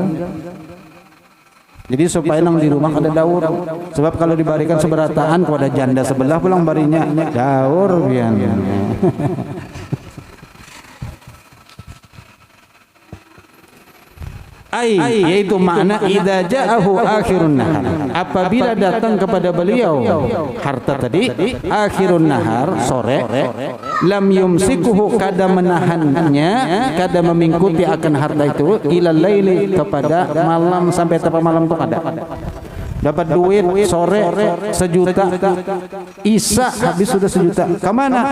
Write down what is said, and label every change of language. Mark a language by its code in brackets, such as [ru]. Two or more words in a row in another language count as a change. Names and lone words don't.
[bjn] Jadi supaya nang di rumah ada daur. Sebab kalau dibarikan seberataan kepada janda sebelah pulang barinya daur pian. Yaitu makna [ar] إذا جاءه آخر النهار, [bjn] apabila datang kepada beliau harta tadi [ar] آخر النهار, [bjn] sore, [ar] لم يمسكه, [bjn] kada menahannya, kada memingkuti akan harta itu, [ar] إلى الليل, [bjn] kepada malam, sampai tapa malam itu ada. Dapat duit sore 1 juta, isya habis sudah 1 juta, kemana?